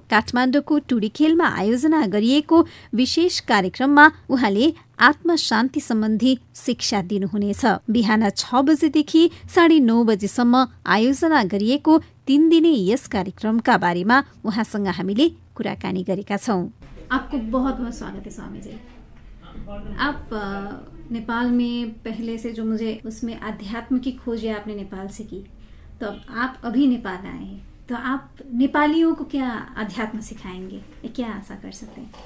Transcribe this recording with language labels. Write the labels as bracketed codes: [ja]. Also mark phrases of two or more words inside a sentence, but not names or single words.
[ne] काठमाडौँको टुडीखेलमा आयोजना गरिएको विशेष कार्यक्रममा उहाँले आत्म शान्ति सम्बन्धी शिक्षा दिनुहुनेछ। बिहान 6 बजेदेखि 9:30 बजेसम्म आयोजना गरिएको 3 दिने यस कार्यक्रमका बारेमा उहाँसँग हामीले कुराकानी गरेका छौं। [hi] आपको बहुत बहुत स्वागत है स्वामी जी। आप नेपाल में पहले से जो मुझे उसमें अध्यात्म की खोज है आपने नेपाल से की, तो आप अभी नेपाल आए हैं, तो आप नेपालियों को क्या अध्यात्म सिखाएंगे, क्या आशा कर सकते हैं?